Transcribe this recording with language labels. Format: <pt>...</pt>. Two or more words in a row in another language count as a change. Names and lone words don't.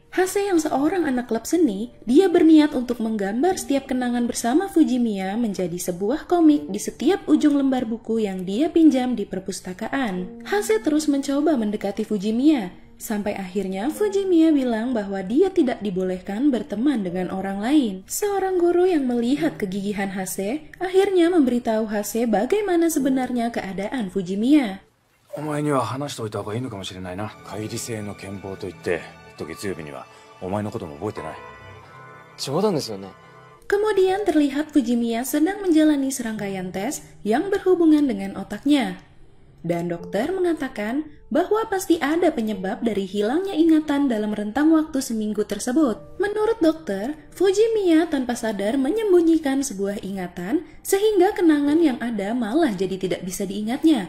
<id>Hase yang seorang anak klub seni, dia berniat untuk menggambar setiap kenangan bersama Fujimiya menjadi sebuah komik di setiap ujung lembar buku yang dia pinjam di perpustakaan. Hase terus mencoba mendekati Fujimiya, sampai akhirnya Fujimiya bilang bahwa dia tidak dibolehkan berteman dengan orang lain. Seorang guru yang melihat kegigihan Hase akhirnya memberitahu Hase bagaimana sebenarnya keadaan Fujimiya.</id> <ja>お前には話しておいた方がいいのかもしれないな。乖離性の健忘といって、月曜日にはお前のことも覚えてない。冗談ですよね。</ja> <id>Kemudian terlihat Fujimiya sedang menjalani serangkaian tes yang berhubungan dengan otaknya. Dan dokter mengatakan bahwa pasti ada penyebab dari hilangnya ingatan dalam rentang waktu seminggu tersebut. Menurut dokter, Fujimiya tanpa sadar menyembunyikan sebuah ingatan sehingga kenangan yang ada malah jadi tidak bisa diingatnya.</id>